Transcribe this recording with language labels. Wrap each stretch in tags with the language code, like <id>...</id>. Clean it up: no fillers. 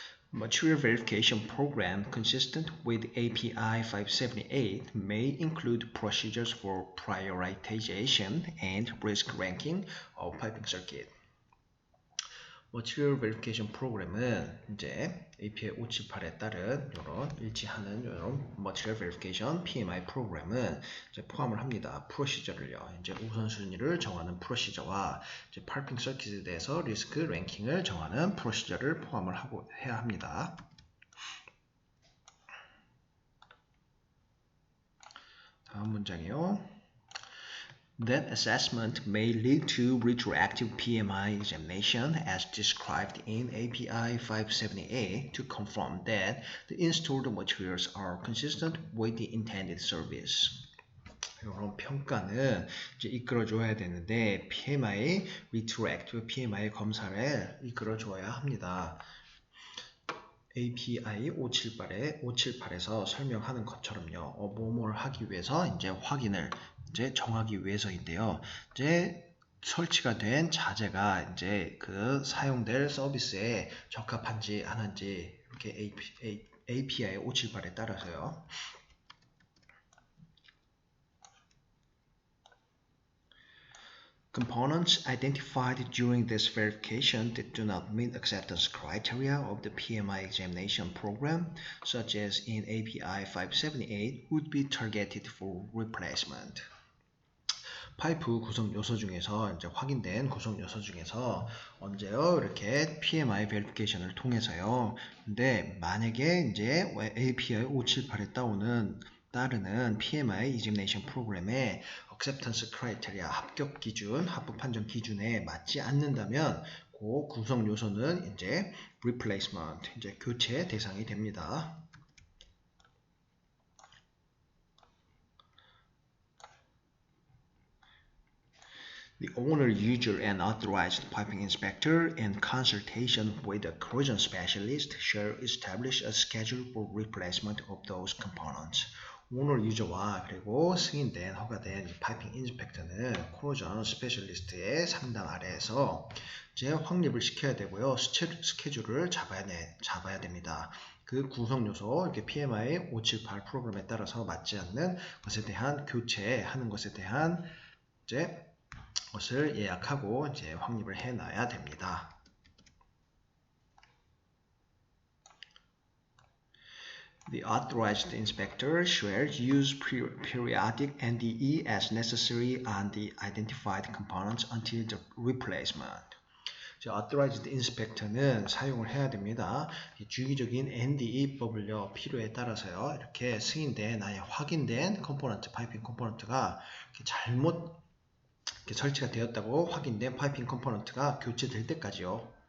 <en>Material verification program consistent with API 578 may include procedures for prioritization and risk ranking of piping circuit.</en> <ko>Material verification 프로그램은 이제 API 578에 따른 이런 일치하는 이런 Material verification PMI 프로그램은 이제 포함을 합니다. 프로시저를요. 이제 우선순위를 정하는 프로시저와 이제 파이핑 서킷에 대해서 리스크 랭킹을 정하는 프로시저를 포함을 하고 해야 합니다. 다음 문장이요.</ko> <en>That assessment may lead to retroactive PMI examination as described in API 578 to confirm that the installed materials are consistent with the intended service.</en> <ko>이런 평가는 이제 이끌어줘야 되는데 PMI, retroactive PMI 검사를 이끌어줘야 합니다. API 578에서 설명하는 것처럼요. 뭐뭘 하기 위해서 이제 확인을 이제 정하기 위해서인데요. 이제 설치가 된 자재가 이제 그 사용될 서비스에 적합한지 안 한지 이렇게 API 578에 따라서요.</ko> <en>Components identified during this verification that do not meet acceptance criteria of the PMI examination program, such as in API 578, would be targeted for replacement.</en> <ko>파이프 구성 요소 중에서 이제 확인된 구성 요소 중에서 언제요? 이렇게 PMI 베리피케이션을 통해서요. 근데 만약에 이제 API 578에 따르는 PMI examination 프로그램의 acceptance criteria 합격 기준, 합법 판정 기준에 맞지 않는다면 그 구성 요소는 이제 replacement, 이제 교체 대상이 됩니다.</ko> <en>The owner, user, and authorized piping inspector, in consultation with a corrosion specialist, shall establish a schedule for replacement of those components.</en> <ko>오너 유저와 그리고 승인된 허가된 파이핑 인스펙터는 코로전 스페셜리스트의 상담 아래에서 이제 확립을 시켜야 되고요. 스케줄을 잡아야 됩니다. 그 구성 요소, 이렇게 PMI 578 프로그램에 따라서 맞지 않는 것에 대한 교체하는 것에 대한 이제 것을 예약하고 이제 확립을 해놔야 됩니다.</ko> <en>The authorized inspector shall use periodic NDE as necessary on the identified components until the replacement.</en> <ko>Authorized inspector는 사용을 해야 됩니다. 주기적인 NDE법을요, 필요에 따라서요, 이렇게 승인된, 아예 확인된 컴포넌트, 파이핑 컴포넌트가 잘못 이렇게 설치가 되었다고 확인된 파이핑 컴포넌트가 교체될 때까지요.</ko>